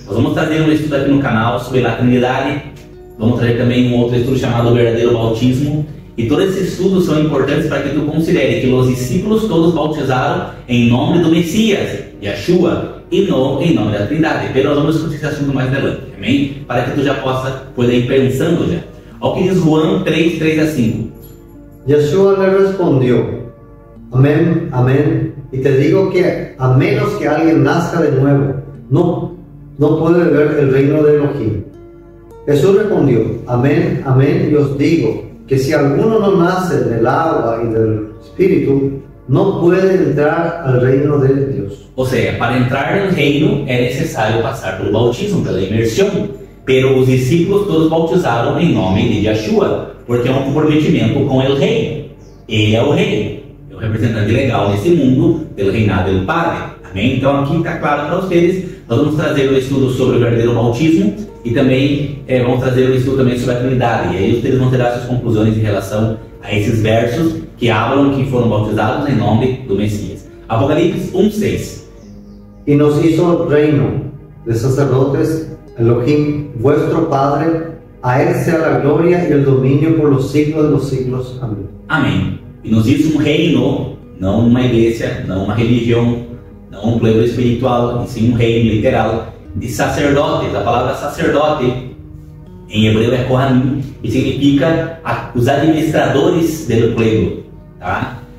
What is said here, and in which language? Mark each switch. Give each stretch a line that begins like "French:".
Portuguese: Nós vamos trazer um estudo aqui no canal sobre a Trindade, vamos trazer também um outro estudo chamado o verdadeiro bautismo. E todos esses estudos são importantes para que tu considere que os discípulos todos bautizaram em nome do Messias, Yeshua, e não em nome da Trindade. Pero nós vamos discutir esse assunto mais adelante, amém? Para que tu já possa ir pensando já. Olha o que diz Juan 3, 3 a 5.
Spanish: Yeshua le respondió: amén, amén, y te digo que a menos que alguien nazca de nuevo, no puede ver el reino de Elohim. Jesús respondió: amén, amén, y os digo que si alguno no nace del agua y del Espíritu, no puede entrar al reino de Dios.
Portuguese: Ou seja, para entrar no reino é necessário passar pelo bautismo, pela imersão. Pero os discípulos todos bautizaram em nome de Yeshua, porque é um comprometimento com o rei. Ele é o rei, é o representante legal nesse mundo pelo reinado do Padre. Amém? Então aqui está claro para vocês. Nós vamos trazer o estudo sobre o verdadeiro bautismo e também vamos trazer o estudo também sobre a Trindade. E aí vocês vão tirar suas conclusões em relação a esses versos que hablam que foram bautizados em nome do Messias. Apocalipse 1:6.
Spanish: Y nos hizo reino de sacerdotes, Elohim, vuestro Padre, a él sea la gloria y el dominio por los siglos de los siglos. Amén.
Portuguese: Amém. E nos hizo um reino, não uma igreja, não uma religião, não um pleno espiritual, e sim um reino literal de sacerdotes. A palavra sacerdote em hebreu é Kohanim e significa os administradores do pleno, tá?